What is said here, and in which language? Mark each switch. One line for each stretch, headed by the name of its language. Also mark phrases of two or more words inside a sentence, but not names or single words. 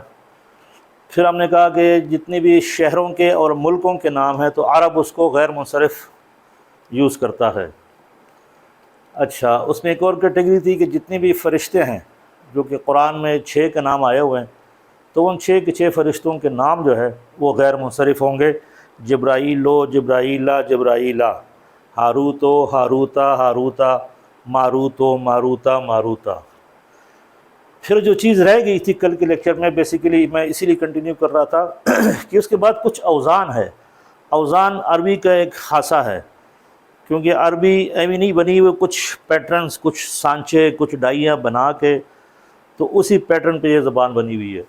Urdu: پھر ہم نے کہا کہ جتنے بھی شہروں کے اور ملکوں کے نام ہیں تو عرب اس کو غیر منصرف یوز کرتا ہے۔ اچھا، اس میں ایک اور کیٹیگری تھی کہ جتنے بھی فرشتے ہیں جو کہ قرآن میں 6 کے نام آئے ہوئے ہیں، تو ان 6 کے 6 فرشتوں کے نام جو ہے وہ غیر منصرف ہوں گے۔ جبرائیل و جبرائیلہ جبرائیلہ، ہاروت و ہاروتا ہاروتا، ماروت و ماروتا ماروتا۔ پھر جو چیز رہ گئی تھی کل کے لیکچر میں، بیسیکلی میں اسی لیے کنٹینیو کر رہا تھا کہ اس کے بعد کچھ اوزان ہے۔ اوزان عربی کا ایک خاصہ ہے، کیونکہ عربی ایوی نہیں بنی ہوئی، کچھ پیٹرنز، کچھ سانچے، کچھ ڈائیاں بنا کے تو اسی پیٹرن پہ یہ زبان بنی ہوئی ہے۔